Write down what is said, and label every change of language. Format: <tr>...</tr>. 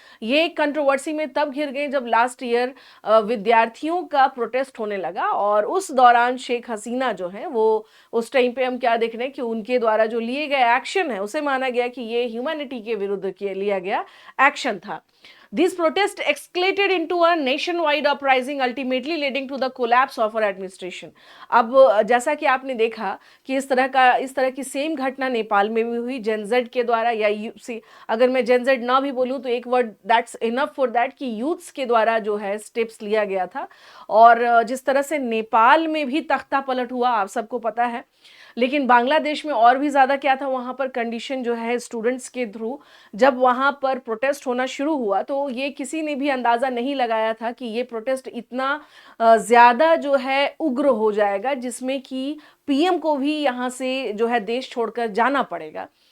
<hi>ये कंट्रोवर्सी में तब घिर गए जब लास्ट ईयर विद्यार्थियों का प्रोटेस्ट होने लगा, और उस दौरान शेख हसीना जो है वो, उस टाइम पे हम क्या देख रहे हैं कि उनके द्वारा जो लिए गए एक्शन है उसे माना गया कि ये ह्यूमैनिटी के विरुद्ध लिया गया एक्शन था।</hi> <en>These protests escalated into a nationwide uprising, ultimately leading to the collapse of our administration.</en> <hi>अब जैसा कि आपने देखा कि इस तरह की सेम घटना नेपाल में भी हुई जेनजेड के द्वारा, या अगर मैं जेनजेड ना भी बोलूं तो एक</hi> <en>word that's enough for that,</en> <hi>कि यूथ्स के द्वारा जो है स्टेप्स लिया गया था। और जिस तरह से नेपाल में भी तख्ता पलट हुआ आप सबको पता है, लेकिन बांग्लादेश में और भी ज़्यादा क्या था, वहाँ पर कंडीशन जो है स्टूडेंट्स के थ्रू जब वहाँ पर प्रोटेस्ट होना शुरू हुआ तो ये किसी ने भी अंदाज़ा नहीं लगाया था कि ये प्रोटेस्ट इतना ज़्यादा जो है उग्र हो जाएगा, जिसमें कि पीएम को भी यहाँ से जो है देश छोड़कर जाना पड़ेगा।</hi>